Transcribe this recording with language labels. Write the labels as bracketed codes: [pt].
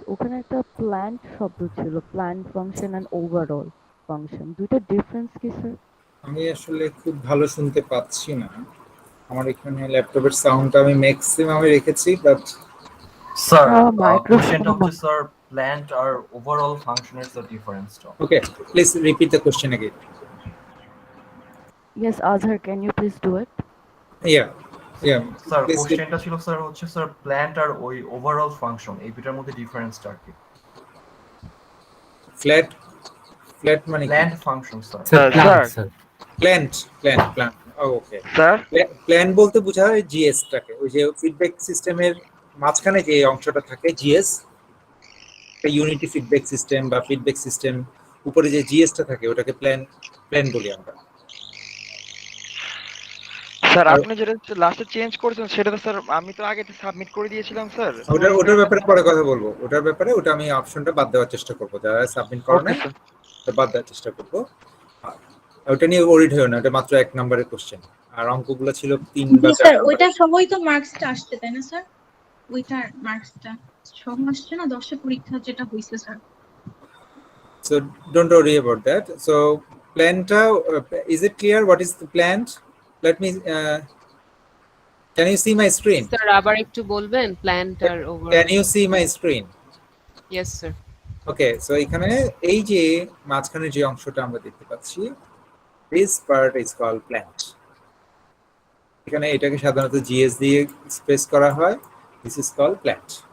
[bn] ওখানে একটা প্ল্যান্ট শব্দ ছিল, plant function and overall function, দুইটা ডিফারেন্স কি স্যার? আমি আসলে খুব ভালো শুনতে পাচ্ছি না। আমার এখানে ল্যাপটপের সাউন্ডটা আমি ম্যাক্সিমামে রেখেছি, বাট স্যার [en] microphone- [bn] কোশ্চেনটা হচ্ছে স্যার প্ল্যান্ট আর ওভারঅল ফাংশনের স্যার ডিফারেন্সটা। [en] okay, please repeat the question again. Yes, Azhar, can you please do it? Yeah. [bn] Sir [en] Please repeat. [bn] কোশ্চেনটা ছিল স্যার হচ্ছে স্যার প্ল্যান্ট আর ওই ওভারঅল ফাংশন এই দুটার মধ্যে ডিফারেন্সটা কি? Flat মানে কি? Plant function sir. Sir [en] Plant. Oh, okay. [bn] Sir plan বলতে বোঝায় জিএস টাকে, ওই যে ফিডব্যাক সিস্টেমের মাঝখানে যে অংশটা থাকে জিএস, ইউনিটি ফিডব্যাক সিস্টেম বা ফিডব্যাক সিস্টেম, উপরে যে জিএসটা থাকে ওটাকে প্ল্যান বলি আমরা। স্যার আপনি যেটা লাস্টে চেঞ্জ করেছেন সেটা তো স্যার আমি তো আগে সাবমিট করে দিয়েছিলাম স্যার। ওটার ব্যাপারে পরে কথা বলবো। ওটা আমি অপশনটা বাদ দেওয়ার চেষ্টা করবো, যারা সাবমিট করে না ওটা বাদ দেওয়ার চেষ্টা করবো। ওটা নিয়ে ওরিড হয়েও না, ওটা মাত্র 1 নম্বরের কোশ্চেন, আর অঙ্কগুলো ছিল 3 বা 4 স্যার নম্বরের। ওইটা সবই তো মার্কসটা আসছে তাই না স্যার? ওইটার মার্কসটা সব আসছে না 10 এর পরীক্ষা যেটা হইছে sir. [en] So don't worry about that. So planta, is it clear what is the plant? Let me can you see my screen? [bn] Sir আবার একটু বলবেন plant আর over? [en] Can you see my screen? [bn] Yes sir. Okay, so এখানে এই যে মাঝখানে যে অংশটা আমরা দেখতে পাচ্ছি, [en] this part is called plant. [bn] এখানে এটাকে সাধারণত জিএস দিয়ে স্পেস করা হয়, [en] this is called plant.